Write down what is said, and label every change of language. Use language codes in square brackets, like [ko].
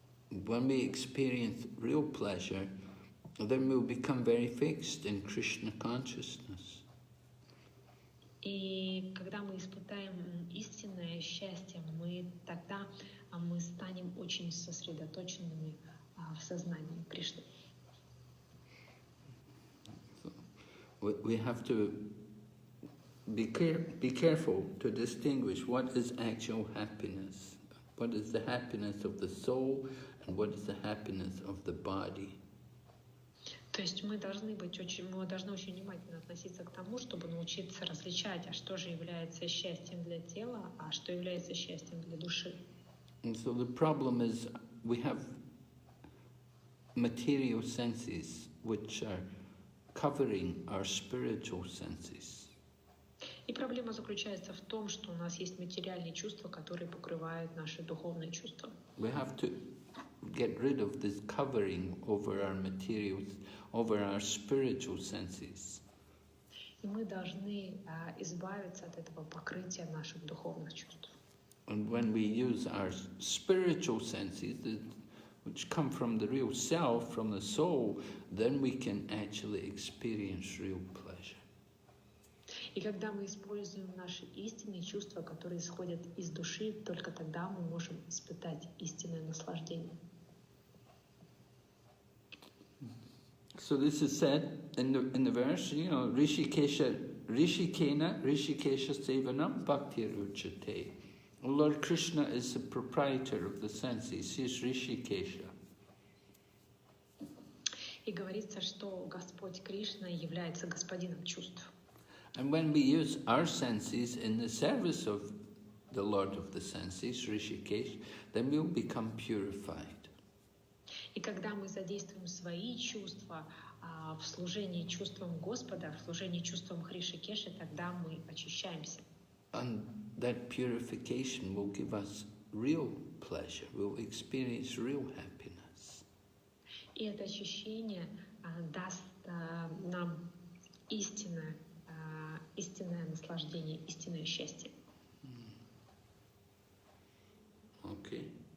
[en] When we experience real pleasure, then we'll become very fixed in Krishna consciousness. [ru] И когда мы испытаем истинное счастье, тогда мы станем очень сосредоточенными в сознании Кришны. [en] We have to be careful to distinguish what is actual happiness, what is the happiness of the soul, and what is the happiness of the body. [ru] То есть мы должны очень внимательно относиться к тому, чтобы научиться различать, а что же является счастьем для тела, а что является счастьем для души. [en] And so the problem is we have material senses which are covering our spiritual senses. [ru] И проблема заключается в том, что у нас есть материальные чувства, которые покрывают наши духовные чувства. [en] We have to get rid of this covering over our materials, over our spiritual senses. [ru] И мы должны избавиться от этого покрытия наших духовных чувств. [en] And when we use our spiritual senses, which come from the real self, from the soul, then we can actually experience real pleasure. [ru] И когда мы используем наши истинные чувства, которые исходят из души, только тогда мы можем испытать истинное наслаждение. [en] So this is said in the verse, [sa] Rishikena Sevanam Bhaktir Uchate. [en] Lord Krishna is the proprietor of the senses. He is Rishikesha. [ru] И говорится, что Господь Кришна является господином чувств. [en] And when we use our senses in the service of the Lord of the senses, Rishikesh, then we'll become purified. [ru] И когда мы задействуем свои чувства в служении чувствам Господа, в служении чувствам Хришикеши, тогда мы очищаемся. [en] And that purification will give us real pleasure. We'll experience real happiness. [ru] И это очищение даст нам истинное наслаждение, истинное счастье. [en] Okay.